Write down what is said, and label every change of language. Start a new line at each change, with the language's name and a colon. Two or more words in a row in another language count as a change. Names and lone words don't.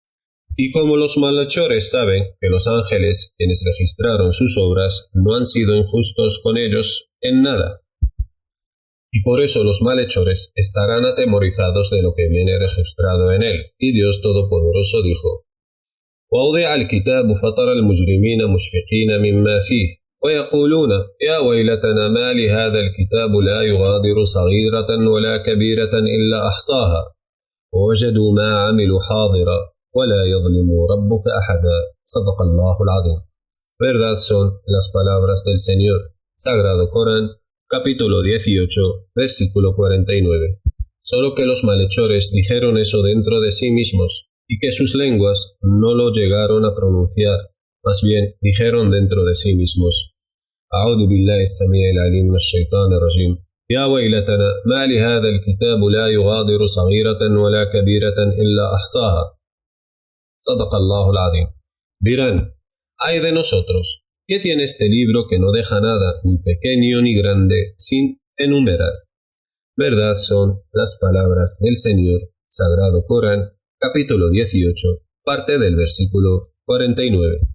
Spanish: Y como los malhechores saben que los ángeles, quienes registraron sus obras, no han sido injustos con ellos en nada, y por eso los malhechores estarán atemorizados de lo que viene registrado en él. Y Dios Todopoderoso dijo:
Arabic: وَوْضِعَ الْكِتَابُ فَتَرَى الْمُجْرِمِينَ مُشْفِقِينَ مِمَّا فِيهِ وَيَقُولُونَ يَا وَيْلَتَنَا مَا لِهَذَا الْكِتَابُ لَا يُغَادِرُ صَغِيرَةً وَلَا كَبِيرَةً إِلَّا أَحْصَاهَا وَوَجَدُوا مَا عَمِلُوا حَاضِرًا وَلَا يَظْلِمُ رَبُّكَ أَحَدًا. صدق الله العظيم.
Spanish: Verdad son las palabras del Señor. Sagrado Corán, capítulo 18, versículo 49. Solo que los malhechores dijeron eso dentro de sí mismos, y que sus lenguas no lo llegaron a pronunciar, más bien dijeron dentro de sí mismos:
Arabic: أعوذ بالله السميع العليم من الشيطان الرجيم. يا ويلتنا ما لهذا الكتاب لا يغادر صغيرة ولا كبيرة إلا أحصاها. صدق الله العظيم.
Spanish: Dirán: ay de nosotros, ¿qué tiene este libro que no deja nada, ni pequeño ni grande, sin enumerar? Verdad son las palabras del Señor. Sagrado Corán, capítulo 18, parte del versículo 49.